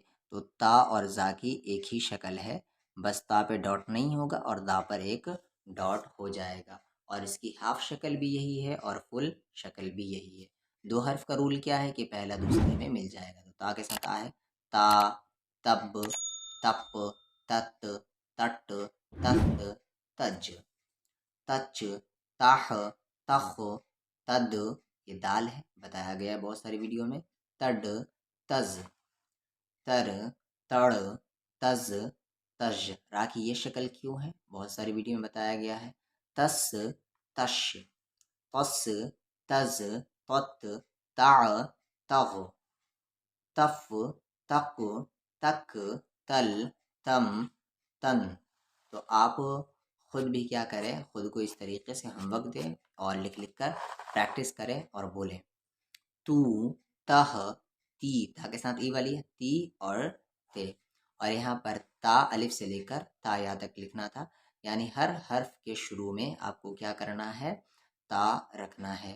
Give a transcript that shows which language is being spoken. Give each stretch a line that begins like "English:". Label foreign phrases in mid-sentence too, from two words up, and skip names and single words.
Urdu: تو تا اور ذا کی ایک ہی شکل ہے، بس تا پہ ڈاٹ نہیں ہوگا اور ذا پر ایک ڈاٹ ہو جائے گا، اور اس کی ہاف شکل بھی یہی ہے اور فل شکل بھی یہی ہے۔ دو حرف کا رول کیا ہے کہ پہلا دوسرے میں مل جائے گا۔ تو تا کے ساتھ آ ہے تا، تب، تپ، تت، تٹ، تت، تج، تچ، تاح، تخ، تد، یہ دال ہے، بتایا گیا ہے بہت ساری ویڈیو میں، تڈ، تز، تر، تڑ، تز، تج۔ را کی یہ شکل کیوں ہے بہت ساری ویڈیو میں بتایا گیا ہے، تس، تش، تس، تز، تت، تع، تغ، تف، تق، تک، تل، تم، تن۔ تو آپ خود بھی کیا کریں، خود کو اس طریقے سے
English: home work
Urdu: دیں اور لکھ لکھ کر پریکٹس کریں اور بولیں۔ تو، تہ، تی، تا کے ساتھ ای والی ہے، تی اور تے، اور یہاں پر تا الف سے لے کر تا یا تک لکھنا تھا، یعنی ہر حرف کے شروع میں آپ کو کیا کرنا ہے، تا رکھنا ہے۔